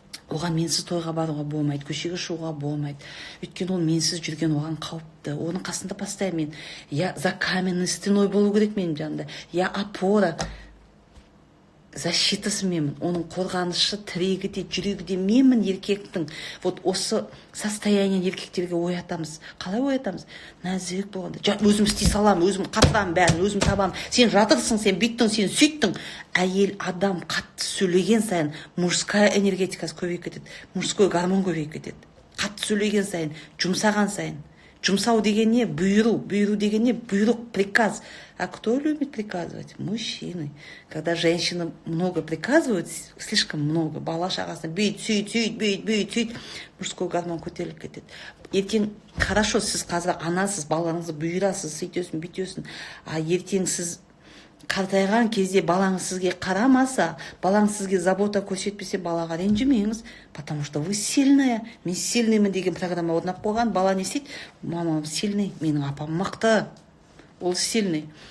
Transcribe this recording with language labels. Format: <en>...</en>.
<kk>оған менсіз тойға баруға болмайды, көшеге шығуға болмайды. Өйткені ол менсіз жүрген оған қауіпті. Оның қасында постоянно мен</kk> <ru>я за каменной стеной</ru> <kk>болу керек менің жанымда,</kk> <ru>я опора,</ru> <kk>защитасы менмін, оның қорғанышы, тірегі де, жүрегі де менмін еркектің. Вот осы состояние еркектерге оятамыз. Қалай оятамыз? Нәзік болғанда. Өзім істей салам, өзім қатырамын бәрін, өзім табам. Сен жатырсың, сен бүйттің, сен сөйттің. Әйел адам қатты сөйлеген сайын мужская энергетикасы көбейіп кетеді. Мужской гормон көбейіп кетеді. Қатты сөйлеген сайын, жұмсаған сайын. Жұмсау деген не? Бұйыру. Бұйыру деген не? Бұйрық, приказ.</kk> <ru>А кто любит приказывать? Мужчины. Когда женщины много приказывают, слишком много,</ru> <kk>бала шағасына бүйт, сөйт,</kk> <ru>мужской гормон көтеріліп кетеді.</ru> <kk>Ертең, хорошо, сіз қазір анасыз, балаңызды бұйырасыз, сөйтесің, бүйтесің. А ертең сіз қартайған кезде балаңыз сізге қарамаса, балаңыз сізге забота көрсетпесе, балаға ренжімеңіз,</kk> <ru>потому что вы сильная.</ru> <kk>Мен сильныймын деген программа орнап қойған. Бала не істейді? Мамам сильный, менің апам мықты. Ол сильный.</kk>